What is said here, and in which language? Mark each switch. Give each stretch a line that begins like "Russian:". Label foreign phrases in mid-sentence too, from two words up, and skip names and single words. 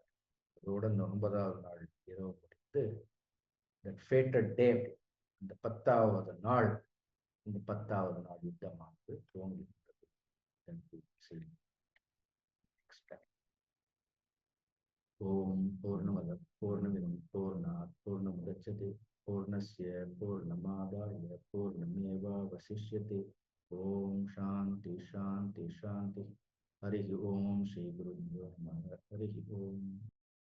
Tamil: அதோட இந்த 9வது நாள் இரவு முடித்து இந்த 10வது நாள், இந்த 10வது நாள் யுத்தமானது துவங்குகின்றது.
Sanskrit: ॐ पूर्णमदः पूर्णमिदं पूर्णात् पूर्णमुदच्यते पूर्णस्य पूर्णमादाय पूर्णमेवावशिष्यते. ॐ शान्तिः शान्तिः शान्तिः. हरि ॐ श्री गुरुभ्यो नमः. हरि ॐ.